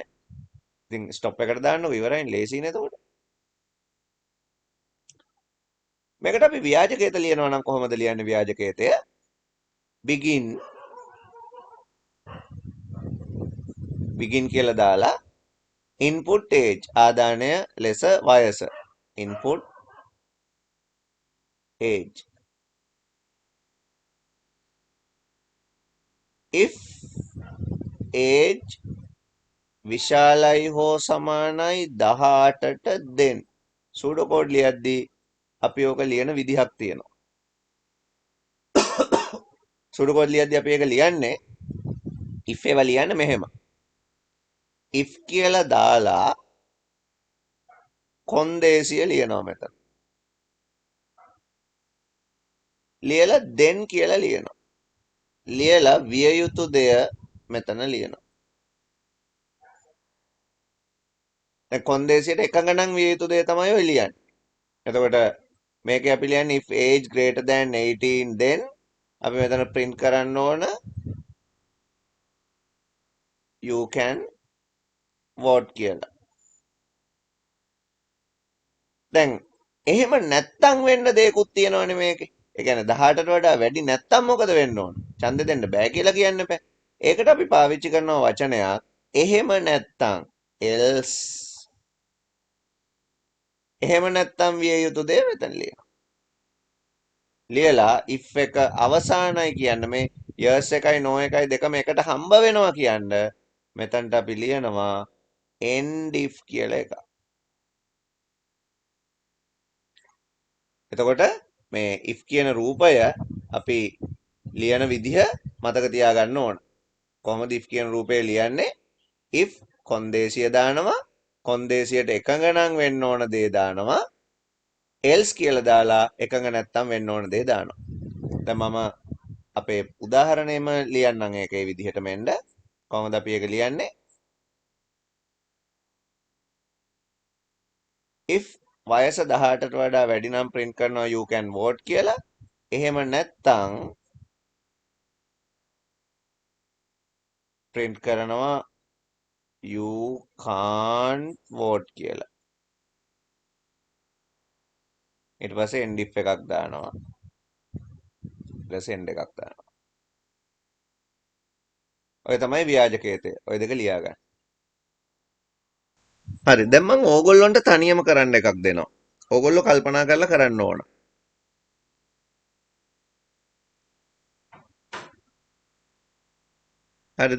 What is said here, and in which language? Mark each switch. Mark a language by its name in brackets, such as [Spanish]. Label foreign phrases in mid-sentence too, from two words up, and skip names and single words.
[Sinhala] ඉතින් ස්ටොප් එකට දාන්නකො ඉවරයිනේ ලේසියිනේ එතකොට. මේකට අපි ව්‍යාජකේත ලියනවා නම් කොහොමද ලියන්නේ ව්‍යාජකේතය? begin කියලා දාලා [English] input age [Sinhala] ආදානය ලෙස වයස [English] input age if age [Sinhala] විශාලයි හෝ සමානයි 18ට then [English] pseudo code [Sinhala] ලියද්දී අපි ඕක ලියන විදිහක් තියෙනවා. [English] pseudo code [Sinhala] ලියද්දී අපි ඒක ලියන්නේ if ඒවා ලියන්නේ මෙහෙම. if කියලා දාලා කොන්දේසිය ලියනවා මෙතන. ලියලා then කියලා ලියනවා. ලියලා විය යුතු දෙය මෙතන ලියනවා. දැන් කොන්දේසියට එකඟ නම් විය යුතු දේ තමයි ඔය ලියන්නේ. එතකොට මේකේ අපි ලියන්නේ [English] if age greater than 18 then [Sinhala] අපි මෙතන print කරන්න ඕන [English] you can vote [Sinhala] කියලා. දැන් එහෙම නැත්තම් වෙන්න දෙයක්ත් තියෙනවනේ මේකේ. ඒ කියන්නේ 18ට වඩා වැඩි නැත්තම් මොකද වෙන්න ඕන? ඡන්දෙ දෙන්න බෑ කියලා කියන්න බෑ. ඒකට අපි පාවිච්චි කරන වචනයක් එහෙම නැත්තම් else. එහෙම නැත්තම් විය යුතු දේ මෙතන ලියනවා. ලියලා if එක අවසానයි කියන්න මේ years එකයි no එකයි දෙකම එකට හම්බ වෙනවා කියන්න මෙතනට අපි ලියනවා [English] end if [Sinhala] කියලා එකක්. එතකොට මේ if කියන රූපය අපි ලියන විදිහ මතක තියාගන්න ඕන. කොහොමද if කියන රූපය ලියන්නේ? if කොන්දේසිය දානවා කොන්දේසියට එකඟ නම් වෙන්න ඕන දේ දානවා else කියලා දාලා එකඟ නැත්තම් වෙන්න ඕන දේ දානවා. දැන් මම අපේ උදාහරණයම ලියන්නම් ඒකේ විදිහටම එන්න. කොහොමද අපි ඒක ලියන්නේ? if වයස 18ට වඩා වැඩි නම් print කරනවා [English] you can vote [Sinhala] කියලා. එහෙම නැත්තම් print කරනවා [English] you can't vote [Sinhala] කියලා. ඊට පස්සේ [English] end if [Sinhala] එකක් දානවා. ඊට පස්සේ end එකක් දානවා. ඔය තමයි ව්‍යාජකේතය. ඔය දෙක ලියා ගන්න. හරි. දැන් මම ඕගොල්ලන්ට තනියම කරන්න එකක් දෙනවා. ඕගොල්ලෝ කල්පනා කරලා කරන්න ඕන. හරිද?